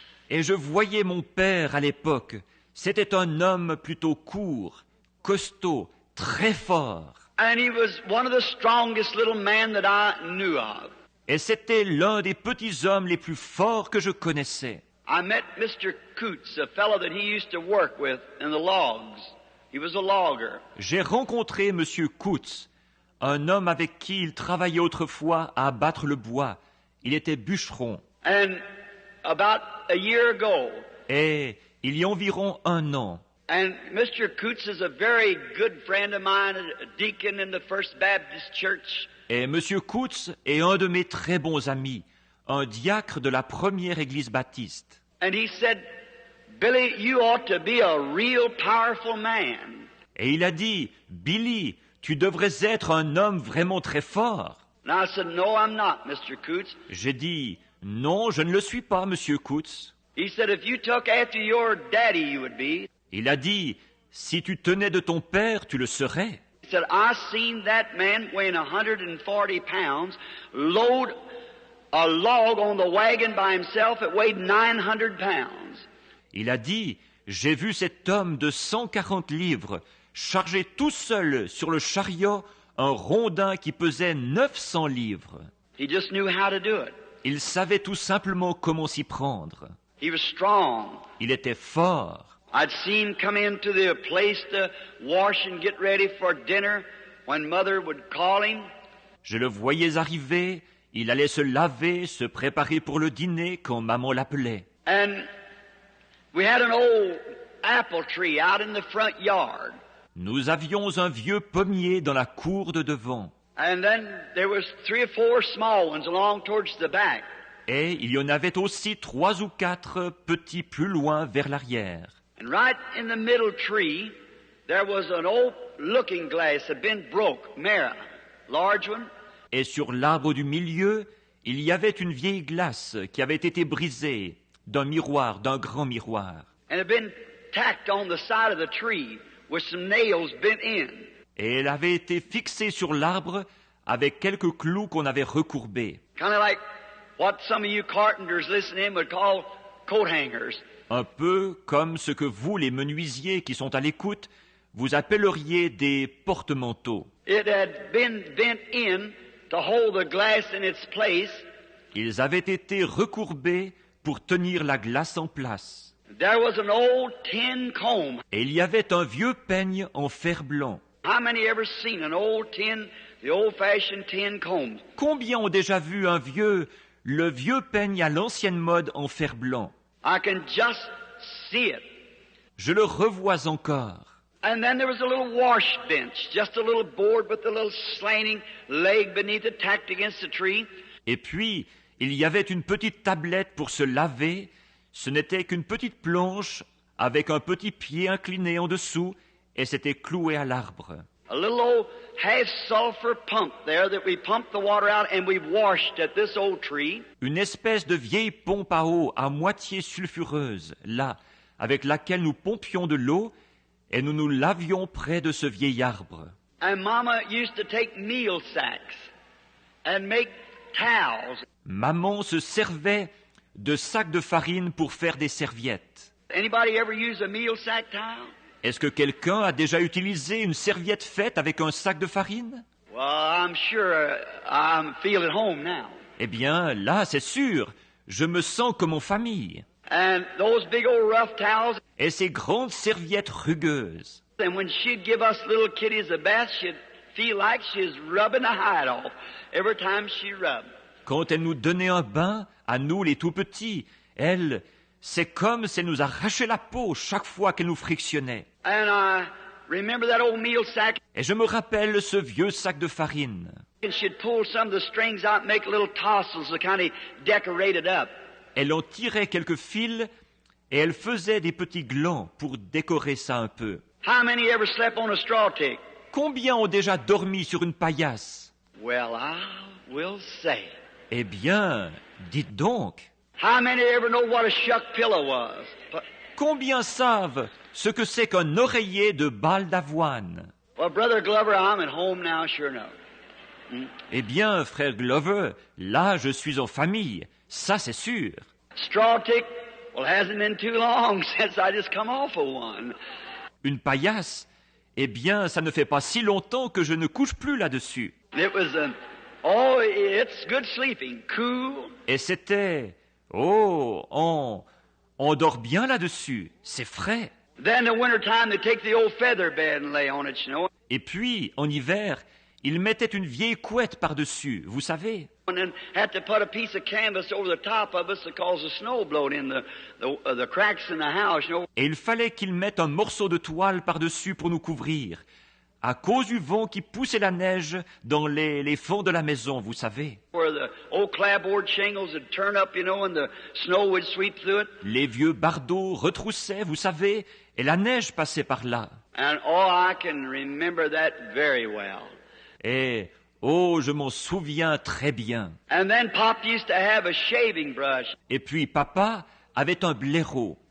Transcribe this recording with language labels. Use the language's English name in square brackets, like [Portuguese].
[French] Et je voyais mon père à l'époque. C'était un homme plutôt court, costaud, très fort. [English] And he was one of the strongest little men that I knew of. [French] Et c'était l'un des petits hommes les plus forts que je connaissais. [English] I met Mr. Coots, a fellow that he used to work with in the logs. He was a logger. [French] J'ai rencontré M. Coutts, un homme avec qui il travaillait autrefois à abattre le bois. Il était bûcheron. [English] And about a year ago, [French] Et il y a environ 1 an, [English] and Mr. Coots is a very good friend of mine, a deacon in the First Baptist Church. [French] et M. Coutts est un de mes très bons amis, un diacre de la première église baptiste. [English] And he said, Billy, you ought to be a real powerful man. [French] Et il a dit, « Billy, tu devrais être un homme vraiment très fort. [English] And I said, no, I'm not, Mr. Coots. » [French] J'ai dit, « Non, je ne le suis pas, Monsieur Coutts. » [English] He said, if you took after your daddy, you would be. [French] Il a dit, « Si tu tenais de ton père, tu le serais. » [English] He said, I seen that man weighing 140 pounds load a log on the wagon by himself. It weighed 900 pounds. [French] Il a dit, « J'ai vu cet homme de 140 livres charger tout seul sur le chariot un rondin qui pesait 900 livres. [English] He just knew how to do it. [French] Il savait tout simplement comment s'y prendre. [English] He was strong. [French] Il était fort. [English] I'd seen him come into the place to wash and get ready for dinner when Mother would call him. [French] Je le voyais arriver, il allait se laver, se préparer pour le dîner quand maman l'appelait. [English] And we had an old apple tree out in the front yard. [French] Nous avions un vieux pommier dans la cour de devant. [English] And then there was 3 or 4 small ones along towards the back. [French] Et il y en avait aussi 3 ou 4 petits plus loin vers l'arrière. [English] And right in the middle tree, there was an old looking glass that had been broke, mirror, large one. [French] Et sur l'arbre du milieu, il y avait une vieille glace qui avait été brisée d'un miroir, d'un grand miroir. [English] And had been tacked on the side of the tree with some nails bent in. [French] Et elle avait été fixée sur l'arbre avec quelques clous qu'on avait recourbés. [English] Kind of like what some of you carpenters listening would call coat hangers. [French] Un peu comme ce que vous, les menuisiers qui sont à l'écoute, vous appelleriez des porte-manteaux. [English] It had been bent in to hold the glass in its place. [French] Ils avaient été recourbés pour tenir la glace en place. [English] There was an old tin comb. [French] Et il y avait un vieux peigne en fer blanc. [English] How many ever seen an old tin, the old-fashioned tin comb? [French] Combien ont déjà vu le vieux peigne à l'ancienne mode en fer blanc? [English] I can just see it. [French] Je le revois encore. [English] And then there was a little wash bench, just a little board with a little slanting leg beneath it tacked against the tree. [French] Et puis, il y avait une petite tablette pour se laver. Ce n'était qu'une petite planche avec un petit pied incliné en dessous et c'était cloué à l'arbre. [English] A little old half-sulfur pump there that we pumped the water out and we washed at this old tree. [French] Une espèce de vieille pompe à eau à moitié sulfureuse, là, avec laquelle nous pompions de l'eau et nous nous lavions près de ce vieil arbre. [English] And Mama used to take meal sacks and make towels. [French] Maman se servait de sacs de farine pour faire des serviettes. [English] Anybody ever use a meal sack towel? [French] Est-ce que quelqu'un a déjà utilisé une serviette faite avec un sac de farine? [English] Well, I'm sure I feel at home now. [French] Eh bien, là, c'est sûr, je me sens comme en famille. [English] And those big old rough towels, [French] Et ces grandes serviettes rugueuses. [English] and when she'd give us little kiddies a bath, she'd feel like she was rubbing the hide off every time she rubbed. [French] Quand elle nous donnait un bain, à nous les tout petits, elle, c'est comme si elle nous arrachait la peau chaque fois qu'elle nous frictionnait. [English] And I remember that old meal sack, [French] Et je me rappelle ce vieux sac de farine. [English] and she'd pull some of the strings out and make little tassels to kind of decorate it up. [French] Elle en tirait quelques fils et elle faisait des petits glands pour décorer ça un peu. [English] How many ever slept on a straw tick? [French] Combien ont déjà dormi sur une paillasse? [English] Well, I will say. [French] Eh bien, dites donc, [English] How many ever know what a shuck pillow was? [French] combien savent ce que c'est qu'un oreiller de balle d'avoine? [English] Well, Brother Glover, I'm at home now, sure enough. [French] Eh bien, frère Glover, là je suis en famille, ça c'est sûr. [English] Straw tick, well, hasn't been too long since I just come off of one. [French] Une paillasse, eh bien, ça ne fait pas si longtemps que je ne couche plus là-dessus. [English] It was Oh, it's good sleeping, cool. [French] Et c'était, oh, on dort bien là-dessus, c'est frais. [English] Then in the wintertime, they take the old feather bed and lay on it, you know. [French] Et puis, en hiver, ils mettaient une vieille couette par-dessus, vous savez. [English] And then had to put a piece of canvas over the top of us to cause the snow blowed in the cracks in the house, you know. [French] Et il fallait qu'ils mettent un morceau de toile par-dessus pour nous couvrir, à cause du vent qui poussait la neige dans les fonds de la maison, vous savez. [English] Where the old clapboard shingles would turn up, you know, and the snow would sweep through it. [French] Les vieux bardeaux retroussaient, vous savez, et la neige passait par là. [English] And oh, I can remember that very well. [French] Et, oh, je m'en souviens très bien. [English] And then Pop used to have a shaving brush. [French] Et puis papa avait un blaireau.